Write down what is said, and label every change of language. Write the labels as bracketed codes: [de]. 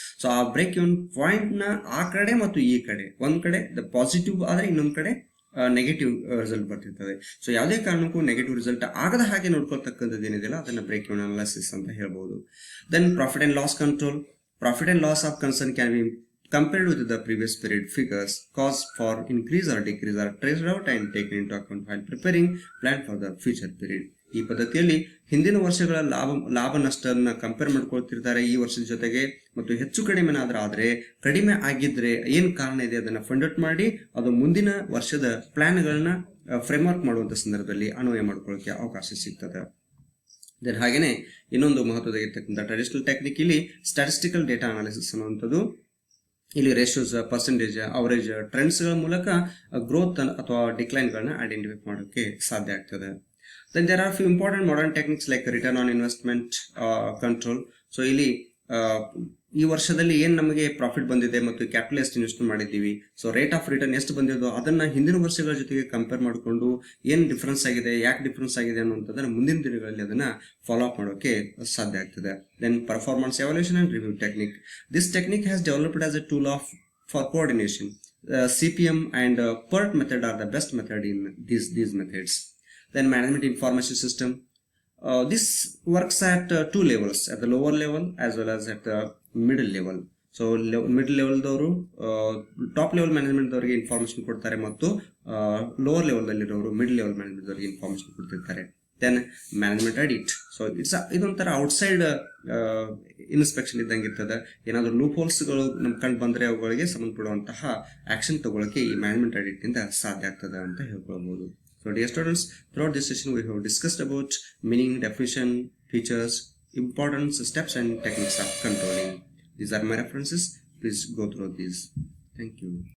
[kn] So ಆ break even point ನ ಆ ಕಡೆ ಮತ್ತು ಈ ಕಡೆ, ಒಂದ್ ಕಡೆ ದ ಪಾಸಿಟಿವ್ ಆದ್ರೆ ಇನ್ನೊಂದ್ ಕಡೆ ನೆಗೆಟಿವ್ ರಿಸಲ್ಟ್ ಬರ್ತಿರ್ತದೆ. ಸೊ ಯಾವುದೇ ಕಾರಣಕ್ಕೂ ನೆಗೆಟಿವ್ ರಿಸಲ್ಟ್ ಆಗದ ಹಾಗೆ ನೋಡ್ಕೊಳ್ತಕ್ಕಂಥದ್ದು ಏನಿದೆಯಲ್ಲ ಅದನ್ನ ಬ್ರೇಕ್ ಇವನ್ ಅನಾಲಿಸಿಸ್ ಅಂತ ಹೇಳ್ಬೋದು. [en] Then profit and loss control. Profit and loss of concern can be compared with the previous period figures. Cause for increase or decrease are traced out and taken into account while preparing plan for the future period. [kn] ಈ ಪದ್ಧತಿಯಲ್ಲಿ ಹಿಂದಿನ ವರ್ಷಗಳ ಲಾಭ ನಷ್ಟನ್ನ compare ಮಾಡ್ಕೊಳ್ತಿರ್ತಾರೆ ಈ ವರ್ಷದ ಜೊತೆಗೆ, ಮತ್ತು ಹೆಚ್ಚು ಕಡಿಮೆ ಆದ್ರೆ ಕಡಿಮೆ ಆಗಿದ್ರೆ ಏನ್ ಕಾರಣ ಇದೆ ಅದನ್ನ ಫೈಂಡ್ ಔಟ್ ಮಾಡಿ ಅದು ಮುಂದಿನ ವರ್ಷದ ಪ್ಲಾನ್ಗಳನ್ನ ಫ್ರೇಮ್ವರ್ಕ್ ಮಾಡುವಂತ ಸಂದರ್ಭದಲ್ಲಿ ಅನ್ವಯ ಮಾಡ್ಕೊಳ್ಳೋಕೆ ಅವಕಾಶ ಸಿಗ್ತದೆ. ದೆನ್ ಹಾಗೇನೆ ಇನ್ನೊಂದು ಮಹತ್ವದಾಗಿರ್ತಕ್ಕಂಥ ಟ್ರೆಡಿಷನಲ್ ಟೆಕ್ನಿಕ್ ಇಲ್ಲಿ ಸ್ಟ್ಯಾಟಿಸ್ಟಿಕಲ್ ಡೇಟಾ ಅನಾಲಿಸಿಸ್ ಅನ್ನುವಂಥದ್ದು. ಇಲ್ಲಿ ರೇಷಿಯೋಸ್, ಪರ್ಸೆಂಟೇಜ್, ಅವರೇಜ್, ಟ್ರೆಂಡ್ಸ್ ಗಳ ಮೂಲಕ ಗ್ರೋತ್ ಅಥವಾ ಡಿಕ್ಲೈನ್ ಗಳನ್ನ ಐಡೆಂಟಿಫೈ ಮಾಡೋಕೆ ಸಾಧ್ಯ ಆಗ್ತದೆ. [en] Then there are few important modern techniques like return on investment control. [kn] So ಇಲ್ಲಿ ಈ ವರ್ಷದಲ್ಲಿ ಏನ್ ನಮಗೆ ಪ್ರಾಫಿಟ್ ಬಂದಿದೆ ಮತ್ತು ಕ್ಯಾಪಿಟಲ್ ಎಷ್ಟು ಇನ್ವೆಸ್ಟ್ ಮಾಡಿದ್ದೀವಿ, ಸೊ ರೇಟ್ ಆಫ್ ರಿಟರ್ನ್ ಎಷ್ಟು ಬಂದಿದ್ದು ಅದನ್ನ ಹಿಂದಿನ ವರ್ಷಗಳ ಜೊತೆಗೆ ಕಂಪೇರ್ ಮಾಡಿಕೊಂಡು ಏನ್ ಡಿಫರೆನ್ಸ್ ಆಗಿದೆ, ಯಾಕೆ ಡಿಫರೆನ್ಸ್ ಆಗಿದೆ ಅನ್ನುವಂಥದ್ದನ್ನ ಮುಂದಿನ ದಿನಗಳಲ್ಲಿ ಅದನ್ನ ಫಾಲೋ ಅಪ್ ಮಾಡೋಕೆ ಸಾಧ್ಯ ಆಗ್ತದೆ. [en] Then performance evaluation and review technique. This technique has developed as a tool for coordination. CPM and PERT method are the best method in these methods. Then management information system. This works at two levels, at the lower level as well as at the middle level. [kn] So middle ಲೆವೆಲ್ದವರು top level management ದವರಿಗೆ information ಕೊಡ್ತಾರೆ ಮತ್ತು lower level ದಲ್ಲಿರೋರು middle level management ದವರಿಗೆ information ಕೊಡ್ತಿರ್ತಾರೆ. Then management audit. So ಇದೊಂಥರ outside inspection ಇದ್ದಂಗೆ ಇರ್ತದೆ. ಏನಾದರೂ loop ಹೋಲ್ಸ್ಗಳು ನಮ್ ಕಂಡು ಬಂದ್ರೆ ಅವುಗಳಿಗೆ ಸಂಬಂಧಪಡುವಂತಹ ಆಕ್ಷನ್ ತಗೊಳ್ಳೋಕೆ ಈ ಮ್ಯಾನೇಜ್ಮೆಂಟ್ ಆಡಿಟ್ ಇಂದ ಸಾಧ್ಯ ಆಗ್ತದೆ ಅಂತ ಹೇಳ್ಕೊಳ್ಬಹುದು. [en] So dear students, throughout this session we have discussed about meaning, definition, features, importance, steps and techniques of controlling. These are my references. Please go through these. Thank you.